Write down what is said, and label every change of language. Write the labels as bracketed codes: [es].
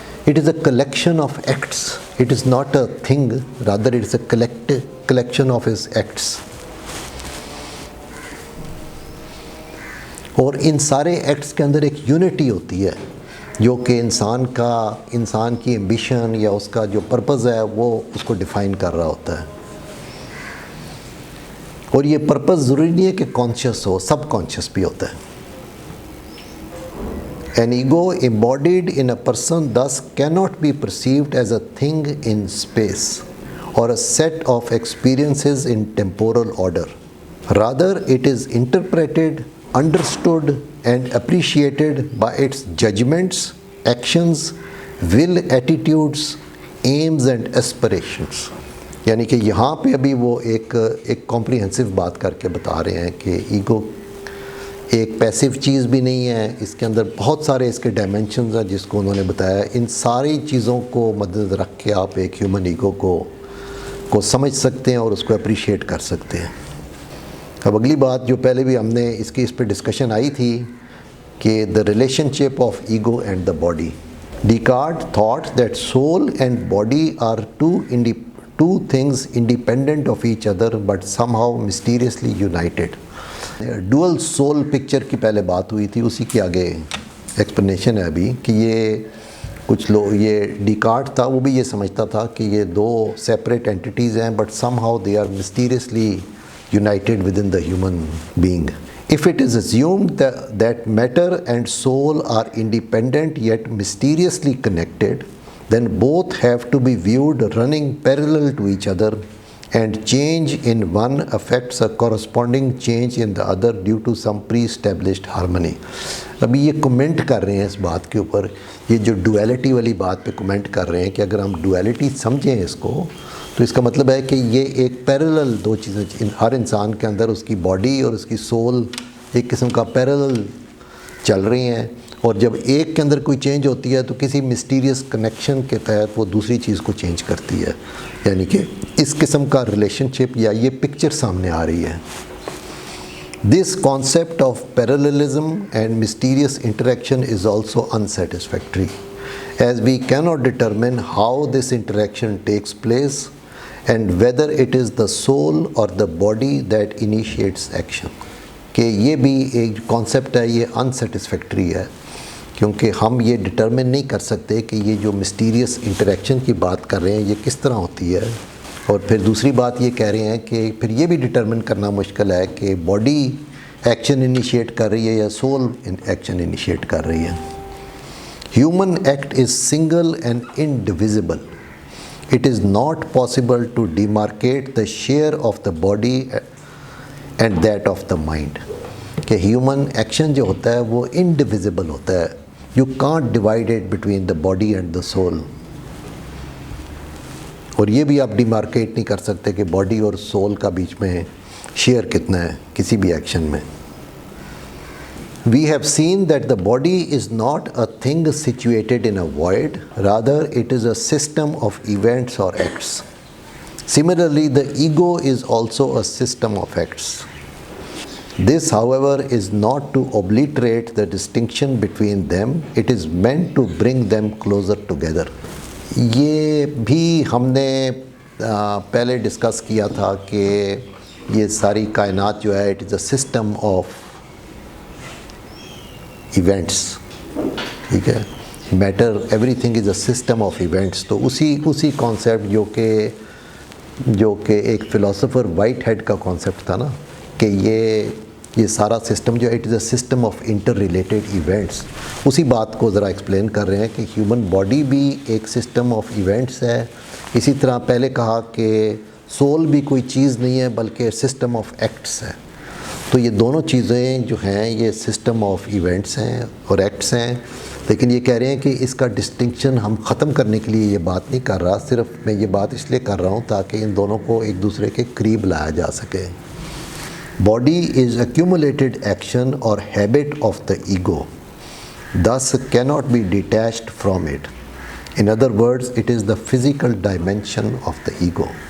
[en] It is a collection of acts. It is not a thing, rather it is a collection of his acts. [ur] اور ان سارے acts کے اندر ایک unity ہوتی ہے جو کہ انسان کی ایمبیشن یا اس کا جو پرپز ہے وہ اس کو ڈیفائن کر رہا ہوتا ہے. اور یہ پرپز ضروری نہیں ہے کہ کانشیس ہو، سب کانشیس بھی ہوتا ہے. [en] An ego embodied in a person thus cannot be perceived as a thing in space or a set of experiences in temporal order. Rather, it is interpreted, understood, and appreciated by its judgments, actions, will, attitudes, aims and aspirations. [ur] یعنی کہ یہاں پہ ابھی وہ ایک comprehensive بات کر کے بتا رہے ہیں کہ ایگو ایک پیسیو چیز بھی نہیں ہے، اس کے اندر بہت سارے اس کے ڈائمینشنز ہیں جس کو انہوں نے بتایا. ان ساری چیزوں کو مد نظر رکھ کے آپ ایک ہیومن ایگو کو سمجھ سکتے ہیں اور اس کو اپریشیٹ کر سکتے ہیں. اب اگلی بات جو پہلے بھی ہم نے اس پہ ڈسکشن آئی تھی کہ [en] The relationship of ego and the body. Descartes thought that soul and body are two things independent of each other but somehow mysteriously united. [ur] Dual civil picture کی پہلے بات ہوئی تھی، اسی کی آگے ایکسپلینیشن ہے ابھی کہ یہ کچھ لوگ، یہ ڈیکارٹ تھا وہ بھی یہ سمجھتا تھا کہ یہ دو سیپریٹ اینٹیٹیز ہیں [en] But somehow they are mysteriously united with in the human being. If it is assumed that matter and soul are independent yet mysteriously connected, then both have to be viewed running parallel to each other, and change in one affects a corresponding change in the other due to some pre-established harmony. [ur] ابھی یہ comment کر رہے ہیں اس بات کے اوپر، یہ جو ڈویلٹی والی بات پہ کمنٹ کر رہے ہیں کہ اگر ہم ڈویلٹی سمجھیں اس کو تو اس کا مطلب ہے کہ یہ ایک پیرلل دو چیزیں ہر انسان کے اندر، اس کی باڈی اور اس کی سول ایک قسم کا پیرلل چل رہی ہیں، اور جب ایک کے اندر کوئی چینج ہوتی ہے تو کسی مسٹیریس کنیکشن کے تحت وہ دوسری چیز کو چینج کرتی ہے. یعنی کہ اس قسم کا ریلیشن شپ یا یہ پکچر سامنے آ رہی ہے. [en] This concept of parallelism and mysterious interaction is also unsatisfactory, as we cannot determine how this interaction takes place and whether it is the soul or the body that initiates action. [ur] کہ یہ بھی ایک concept ہے، یہ unsatisfactory ہے کیونکہ ہم یہ ڈٹرمن نہیں کر سکتے کہ یہ جو مسٹیریس انٹریکشن کی بات کر رہے ہیں یہ کس طرح ہوتی ہے. اور پھر دوسری بات یہ کہہ رہے ہیں کہ پھر یہ بھی ڈٹرمن کرنا مشکل ہے کہ باڈی ایکشن انیشیٹ کر رہی ہے یا سول ایکشن انیشیٹ کر رہی ہے. [en] Human act is single and indivisible. It is not possible to demarcate the share of the body and that of the mind. [ur] کہ ہیومن ایکشن جو ہوتا ہے وہ انڈیویزبل ہوتا ہے. [en] You can't divide it between the body and the soul. [ur] اور یہ بھی آپ ڈیمارکیٹ نہیں کر سکتے کہ باڈی اور سول کا بیچ میں شیئر کتنا ہے کسی بھی ایکشن میں. [en] We have seen that the body is not a thing situated in a void, rather it is a system of events or acts. Similarly, the ego is also a system of acts. This, however, is not to obliterate the distinction between them, it is meant to bring them closer together. [ur] یہ بھی ہم نے پہلے discuss کیا تھا کہ یہ ساری کائنات جو ہے [en] It is a system of events. [ur] ٹھیک ہے، [en] Matter everything is a system of events. [ur] تو اسی کانسیپٹ جو کہ ایک فلاسفر وائٹ ہیڈ کا کانسیپٹ تھا نا کہ یہ سارا سسٹم جو [en] it is a system of interrelated events, [ur] اسی بات کو ذرا ایکسپلین کر رہے ہیں کہ ہیومن باڈی بھی ایک سسٹم آف ایونٹس ہے. اسی طرح پہلے کہا کہ سول بھی کوئی چیز نہیں ہے بلکہ سسٹم آف ایکٹس ہے. تو یہ دونوں چیزیں جو ہیں یہ سسٹم آف ایونٹس ہیں اور ایکٹس ہیں. لیکن یہ کہہ رہے ہیں کہ اس کا ڈسٹنکشن ہم ختم کرنے کے لیے یہ بات نہیں کر رہا، صرف میں یہ بات اس لیے کر رہا ہوں تاکہ ان دونوں کو ایک دوسرے کے قریب لایا جا سکے. [en] Body is accumulated action اور habit of the ego, thus cannot be detached from it. In other words, it is the physical dimension of the ego.